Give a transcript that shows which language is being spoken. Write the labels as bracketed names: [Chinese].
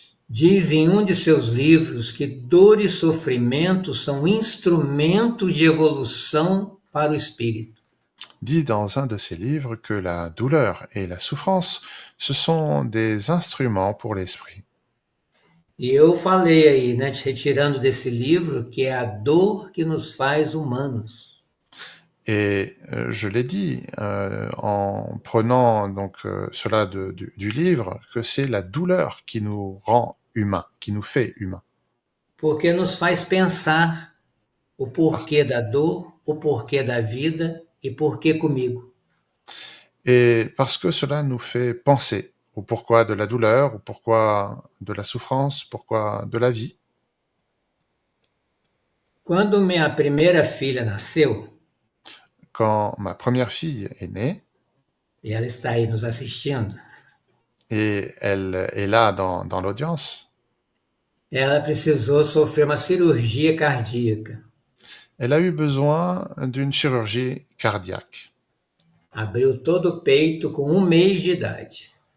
[Portuguese] Diz em de seus livros que dor e sofrimento são instrumentos de evolução para o espírito. [French] Dit dans un de ses livres que la douleur et la souffrance, ce sont des instruments pour l'esprit. [Portuguese] E eu falei aí, né, retirando desse livro, que é a dor que nos faz humanos. [French] Et je l'ai dit en prenant donc cela du livre, que c'est la douleur qui nous rend humains, qui nous fait humains. [Portuguese] Porque nos faz pensar. o porquê da dor, o porquê da vida e porquê comigo. [French] Et parce que cela nous fait penser au pourquoi de la douleur, au pourquoi de la souffrance, pourquoi de la vie. [Portuguese] Quando minha primeira filha nasceu, [French] Quand ma première fille est née, [Portuguese] e ela está aí nos assistindo, [French] et elle est là dans l'audience, [Portuguese] ela precisou sofrer uma cirurgia cardíaca. [French] elle a eu besoin d'une chirurgie cardiaque. [Portuguese] Abriu todo o peito com 1 mês de idade.